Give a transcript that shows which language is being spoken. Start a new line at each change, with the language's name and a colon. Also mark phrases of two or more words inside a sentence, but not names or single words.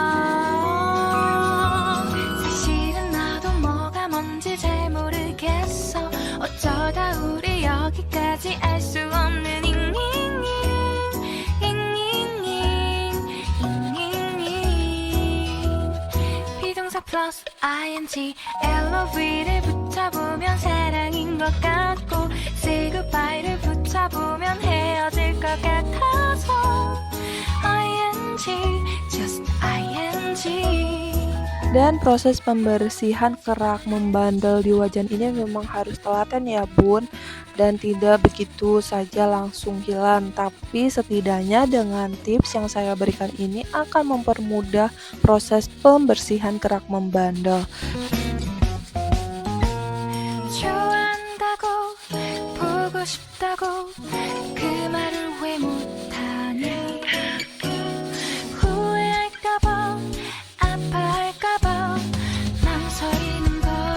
Korean: 사실은 나도 뭐가 뭔지 잘 모르겠어 어쩌다 우리 여기까지 알 수 없는 비동사 플러스 ing LOV를 붙여보면 사랑인 것 같고
English: say goodbye
Korean: 를 붙여보면 헤어질 것 같아서
English: ing just ing
Indonesian: Dan proses pembersihan kerak membandel di wajan ini memang harus telaten ya bun, dan tidak begitu saja langsung hilang, tapi setidaknya dengan tips yang saya berikan ini akan mempermudah proses pembersihan kerak membandel.
Korean: 좋아한다고 보고 싶다고 그 말을 왜 못하니 후회할까봐 아파할까봐 망설이는 걸